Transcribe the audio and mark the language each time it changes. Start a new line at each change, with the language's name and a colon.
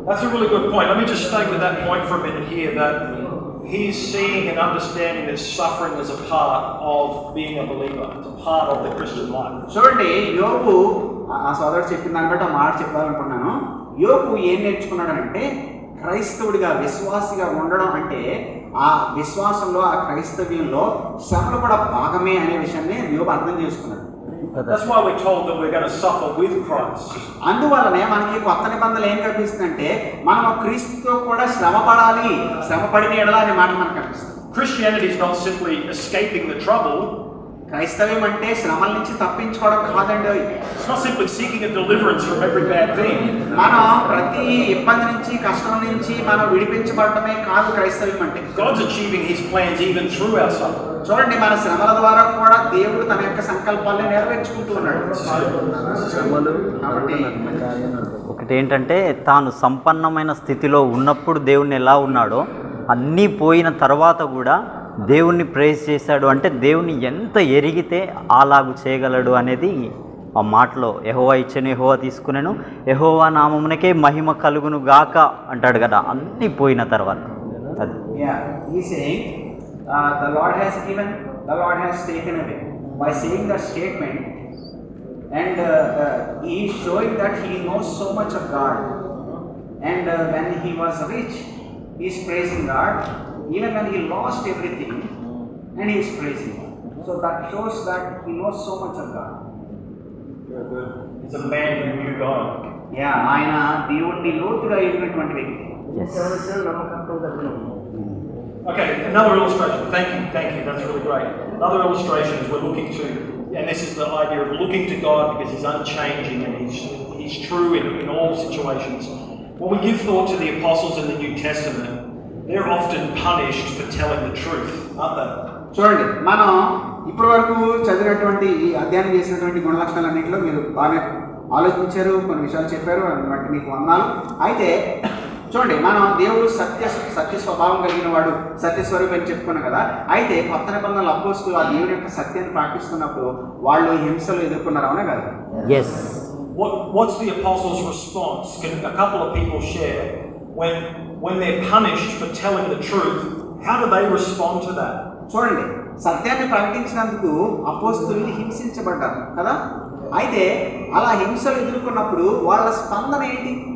English: That's a really good point. Let me just stay with that point for a minute here, that he's seeing and understanding that suffering is a part of being a believer. It's a part of the Christian life.
Telugu: చూడండి, యోబు ఆ సోదరుడు చెప్పిన దాన్ని బట్టి ఆ మాట చెప్పాలనుకున్నాను. యోబు ఏం నేర్చుకున్నాడంటే క్రైస్తవుడిగా విశ్వాసిగా ఉండడం అంటే ఆ విశ్వాసంలో ఆ క్రైస్తవ్యంలో శ్రమలు కూడా భాగమే అనే విషయాన్ని యోబు అర్థం చేసుకున్నాడు.
English: That's why we're told that we're going to suffer with Christ.
Telugu: అందువల్లనే మనకి కొత్త నిబంధనలు ఏం కనిపిస్తుందంటే మనం క్రీస్తుతో కూడా శ్రమ పడాలి, శ్రమ పడిన ఎడల అనే మాట మనకు కనిపిస్తుంది.
English: Christianity is not simply escaping the trouble.
Telugu: క్రైస్తవ్యం అంటే శ్రమల నుంచి తప్పించుకోవడం కాదండి.
English: It's not simply seeking a deliverance from every bad thing.
Telugu: మనం ప్రతి ఇబ్బంది నుంచి కష్టం నుంచి మనం విడిపించబడటమే కాదు క్రైస్తవ్యం అంటే.
English: God's achieving His plans even through our suffering.
Telugu: చూడండి, మన శ్రమల ద్వారా కూడా దేవుడు తన యొక్క సంకల్పాలను నెరవేర్చుకుంటూ ఉన్నాడు. శ్రమలు కాబట్టి ఒకటి ఏంటంటే తాను సంపన్నమైన స్థితిలో ఉన్నప్పుడు దేవుణ్ణి ఎలా ఉన్నాడో అన్నీ పోయిన తర్వాత కూడా దేవుణ్ణి ప్రేజ్ చేశాడు. అంటే దేవుని ఎంత ఎరిగితే అలాగు చేయగలడు అనేది ఆ మాటలో యెహోవా ఇచ్చెను, యెహోవా తీసుకునేను, యెహోవా నామమునకే మహిమ కలుగును గాక అంటాడు కదా, అన్నీ పోయిన తర్వాత. అది
English: He saying, the Lord has given, the Lord has taken away. By saying that statement, and he is showing that he knows so much of God. And when he was rich, he is praising God. Even when he lost everything, and he is praising God. So that shows that he knows so much of God. He's a man who knew God.
Telugu: ఆయన దేవుడిని లోతుగా ఎరిగినటువంటి వ్యక్తి. ఎవరికైనా నమ్మకత్వం తగ్గిన.
English: Okay, another illustration. Thank you. That's really great. Another illustration is we're looking to, and this is the idea of looking to God because He's unchanging and He's true in all situations. When we give thought to the apostles in the New Testament, they're often punished for telling the truth, aren't they?
Telugu: చూడండి, మనం ఇప్పటి వరకు చదివినటువంటి ఈ అధ్యయనం చేసినటువంటి గుణలక్షణాలన్నింటిలో మీరు బాగా ఆలోచించారు, కొన్ని విషయాలు చెప్పారు, వాటి మీకు వందనాలు. అయితే చూడండి, మనం దేవుడు సత్య స్వభావం కలిగిన వాడు, సత్య స్వరూపం అని చెప్పుకున్నాం కదా. అయితే కొత్త నిబంధనలు అపోస్తులు ఆ దేవుని యొక్క సత్యాన్ని పాటిస్తున్నప్పుడు వాళ్ళు హింసలు ఎదుర్కొన్నారు, అవునా కదా?
English: Yes. What's the apostles' response? Can a couple of people share when they're punished for telling the truth? How do they respond to that?
Telugu: చూడండి, సత్యాన్ని ప్రకటించినందుకు అపోస్తులు హింసించబడ్డారు కదా. అయితే అలా హింసలు ఎదుర్కొన్నప్పుడు వాళ్ళ స్పందన ఏంటి?